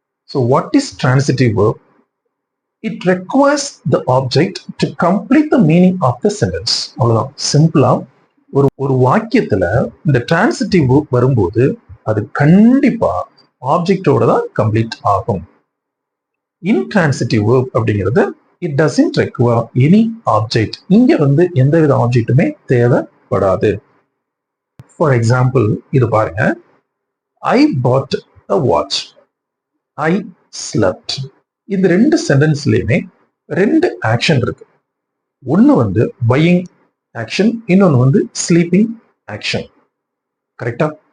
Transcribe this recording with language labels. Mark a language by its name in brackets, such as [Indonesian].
[English] So what is transitive verb? It requires the object to complete the meaning of the sentence. [Tamil] அவ்வளவுதான். சிம்பிளா ஒரு வாக்கியத்துல இந்த transitive verb வரும்போது அது கண்டிப்பா ஆப்ஜெக்டோட தான் கம்ப்ளீட் ஆகும். [English] intransitive verb [Tamil] அப்படிங்கிறது [English] it doesn't require any object. [Tamil] இங்க எந்தவித ஆப்ஜெக்ட்டுமே தேவைப்படாது. ஃபார் எக்ஸாம்பிள் இது பாருங்க, [English] I bought a watch, I slept. [Tamil] இந்த ரெண்டு சென்டென்ஸ்லயுமே ரெண்டு ஆக்ஷன் இருக்கு. ஒன்னு வந்து பையிங் ஆக்ஷன், இன்னொன்னு வந்து ஸ்லீப்பிங் ஆக்ஷன். கரெக்டா?